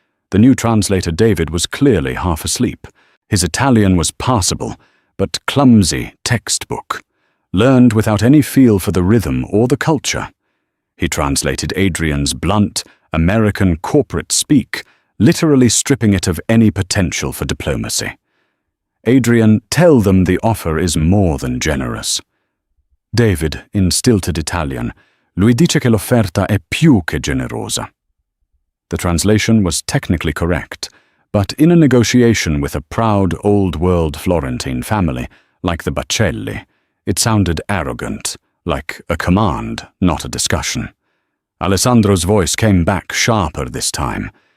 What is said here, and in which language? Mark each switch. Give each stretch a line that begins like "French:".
English: The new translator David was clearly half asleep. His Italian was passable, but clumsy textbook, learned without any feel for the rhythm or the culture. He translated Adrian's blunt, American corporate speak, literally stripping it of any potential for diplomacy. "Adrian, tell them the offer is more than generous." David, in stilted Italian,
Italian: lui dice che l'offerta è più che generosa.
English: The translation was technically correct, but in a negotiation with a proud old-world Florentine family, like the Bacelli, it sounded arrogant, like a command, not a discussion. Alessandro's voice came back sharper this time.